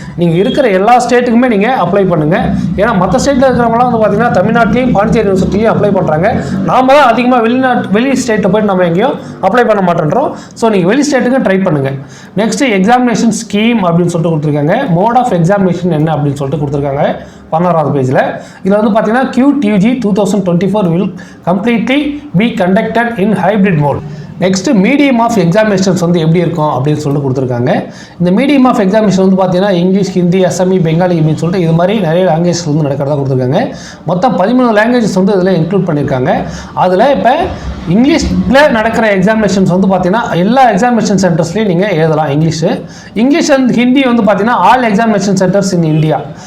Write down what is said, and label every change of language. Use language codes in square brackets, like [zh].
[ta] நீங்கள் இருக்கிற எல்லா ஸ்டேட்டுக்குமே நீங்கள் அப்ளை பண்ணுங்கள். ஏன்னா மற்ற ஸ்டேட்டில் இருக்கிறவங்களாம் வந்து பார்த்தீங்கன்னா தமிழ்நாட்டிலையும் பாண்டிச்சேரி யூனிவர்சிட்டிலையும் அப்ளை பண்ணுறாங்க. நாம தான் அதிகமாக வெளி ஸ்டேட்டை போய்ட்டு நம்ம எங்கேயும் அப்ளை பண்ண மாட்டேன்றோம். ஸோ நீங்கள் வெளி ஸ்டேட்டுக்கு ட்ரை பண்ணுங்கள். நெக்ஸ்ட் எக்ஸாமினேஷன் ஸ்கீம் அப்படின்னு சொல்லிட்டு கொடுத்துருக்காங்க. மோட் ஆஃப் எக்ஸாமினேஷன் என்ன அப்படின்னு சொல்லிட்டு கொடுத்துருக்காங்க 16வது பேஜில். இதில் வந்து பார்த்தீங்கன்னா [en] QTG 2024 will completely be conducted in hybrid mode. [ta] Next medium of examinations வந்து எப்படி இருக்கும் அப்படின்னு சொல்லிட்டு கொடுத்துருக்காங்க. இந்த மீடியம் ஆஃப் எக்ஸாமினேஷன் வந்து பார்த்தீங்கன்னா இங்கிலீஷ், ஹிந்தி, அசாமி, பெங்காலி அப்படின்னு சொல்லிட்டு இது மாதிரி நிறைய லாங்குவேஜ் வந்து நடக்கிறதா கொடுத்துருக்காங்க. மொத்தம் 13 லாங்குவேஜஸ் வந்து இதில் இன்க்ளூட் பண்ணியிருக்காங்க. அதில் இப்போ இங்கிலீஷில் நடக்கிற எக்ஸாமினேஷன்ஸ் வந்து பார்த்தீங்கன்னா எல்லா எக்ஸாமினேஷன் சென்டர்ஸ்லையும் நீங்கள் எழுதலாம் இங்கிலீஷ் அண்ட் ஹிந்தி வந்து பார்த்தீங்கன்னா [en] All examination centres in India.